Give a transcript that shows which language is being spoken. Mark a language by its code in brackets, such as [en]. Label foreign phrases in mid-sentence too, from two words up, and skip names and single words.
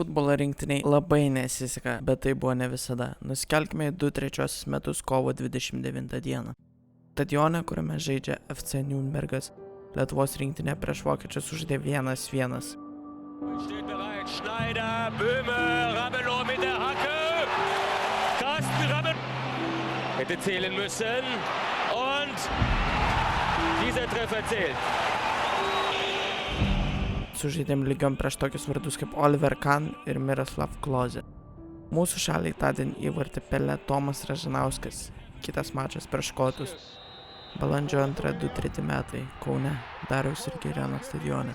[lt] Futbolo rinktiniai labai nesiseka, bet tai buvo ne visada. Nusikelkime į 2-3 metus kovo 29 dieną. Stadione, kuriame žaidžia FC Nürnbergas, Lietuvos rinktinė prieš vokiečius sužaidė 1-1. [de] Steht bereit, Schneider, Böhme, Ramelow mit der Hacke. Carsten Ramelow hätte zählen müssen und dieser Treffer zählt. [lt] Sužaidėm lygiom prieš tokius vardus kaip Oliver Kahn ir Miroslav Klose. Mūsų šaliai tądien įvartį pelnė Tomas Ražanauskas, kitas mačas prieš škotus. Balandžio 2-3 metai, Kaune, Dariaus ir Girėno stadione.